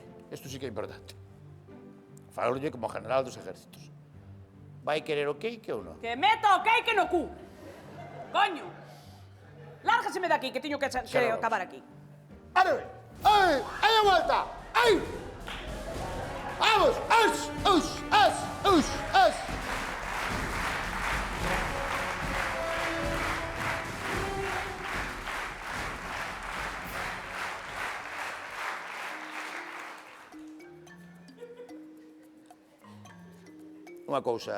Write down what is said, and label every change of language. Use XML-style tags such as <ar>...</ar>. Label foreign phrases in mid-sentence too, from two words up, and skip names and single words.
<gl>Isto sí que é importante. Falolle como general dos ejércitos. Vai querer o queique ou non? Que meta o cake no cu. Coño. Lárgaseme daqui, que teño que acabar aquí.</gl> <es>¡Ábreme! ¡Ay! ¡Ay, a vuelta! ¡Ay! ¡Vamos! ¡As! ¡Us! ¡As! ¡Us! ¡As!</es> <gl>Unha cousa...</gl>